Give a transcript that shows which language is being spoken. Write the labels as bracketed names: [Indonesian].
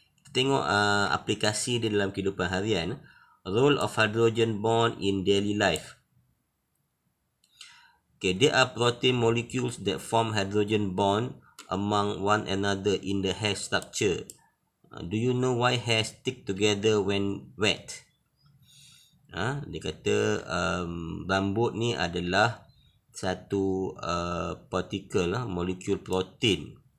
[Malay] Kita tengok aplikasi dia dalam kehidupan harian. [English] Role of hydrogen bond in daily life. Okay, there are protein molecules that form hydrogen bond among one another in the hair structure. Do you know why hair stick together when wet? [Malay] Dia kata rambut ni adalah satu partikel molekul protein.